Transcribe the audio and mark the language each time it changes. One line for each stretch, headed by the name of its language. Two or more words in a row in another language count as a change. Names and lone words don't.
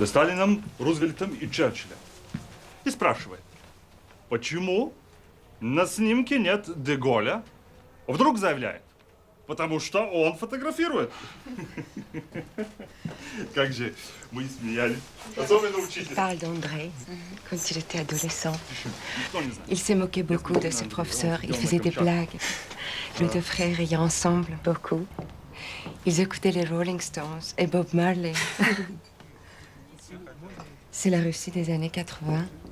Russian: За Сталином, Рузвельтом и Черчиллем. И спрашивает, почему на снимке нет де Голля? Вдруг заявляет, потому что он фотографирует. Как же мы смеялись. Особенно учитель.
French: Parle d'André, quand il était adolescent. Il s'est moqué beaucoup de ses professeurs. Il faisait des blagues. Les deux frères riaient ensemble beaucoup. Ils écoutaient les Rolling Stones et Bob Marley. C'est la Russie des années 80.